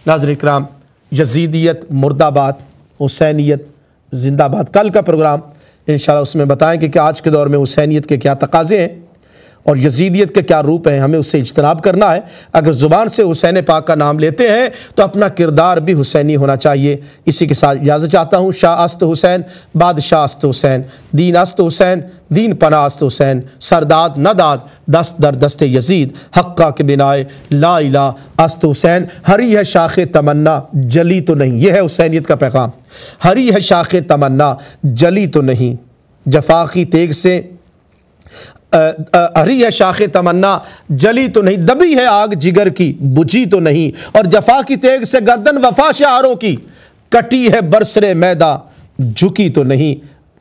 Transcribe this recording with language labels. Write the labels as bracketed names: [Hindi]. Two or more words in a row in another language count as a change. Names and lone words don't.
[Urdu] ناظرین کرام، یزیدیت مرد آباد، حسینیت زندہ باد۔ کل کا پروگرام انشاءاللہ اس میں بتائیں کہ آج کے دور میں حسینیت کے کیا تقاضے ہیں اور یزیدیت کے کیا روپ ہیں، ہمیں اس سے اجتناب کرنا ہے۔ اگر زبان سے حسین پاک کا نام لیتے ہیں تو اپنا کردار بھی حسینی ہونا چاہیے۔ اسی کے ساتھ اجازت چاہتا ہوں۔ [Persian] شاہ است حسین، بادشاہ است حسین، دین است حسین، دین پناہ است حسین، سرداد نہ داد دست در دست یزید، حقہ کے بنائے لا الہ است حسین۔ [Urdu] ہری ہے شاخ تمنا جلی تو نہیں، یہ ہے حسینیت کا پیغام۔ ہری ہے شاخ تمنا جلی تو نہیں، جفا کی تیغ سے ہری ہے شاخ تمنا جلی تو نہیں، دبی ہے آگ جگر کی بجھی تو نہیں، اور جفا کی تیغ سے گردن وفا شعاروں کی کٹی ہے برسر میدہ جھکی تو نہیں۔